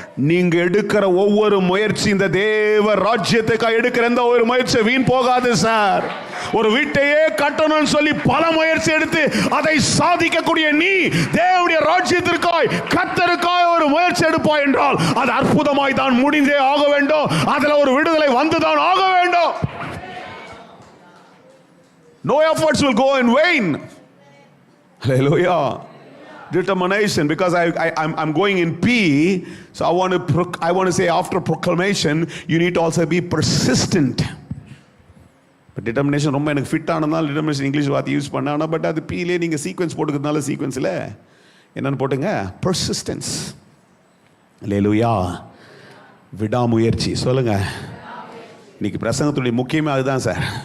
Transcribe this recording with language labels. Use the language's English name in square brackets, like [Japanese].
[Tamil] நீங்க எடுக்கிற ஒவ்வொரு முயற்சி இந்த தேவ ராஜ்யத்துக்காக எடுக்கிற எந்த ஒரு முயற்சி வீண் போகாது சார். ஒரு வீட்டையே கட்டணும்னு சொல்லி பல முயற்சி எடுத்து அதை சாதிக்கக்கூடிய நீ தேவனுடைய ராஜ்யத்திற்காய் கர்த்தருக்காய் ஒரு முயற்சி எடுப்பாய் என்றால் அது அற்புதமாய் தான் முடிந்தே ஆக வேண்டும். அதுல ஒரு விடுதலை வந்துதான் ஆக வேண்டும். [English] No efforts will go in vain. Hallelujah. Determination, because I'm going in P, so I want to say after proclamation you need to also be persistent. [Tamil] But determination ரொம்ப எனக்கு ஃபிட் ஆனதால determination இங்கிலீஷ் வார்த்தை use பண்ணானா, but அது P-லே நீங்கள் sequence போட்டுக்கிறதுனால சீக்வென்ஸில் என்னன்னு போட்டுங்க, persistence. Hallelujah. விடாமுயற்சி. சொல்லுங்க, இன்னைக்கு பிரசங்கத்துடைய முக்கியமே அதுதான் சார்.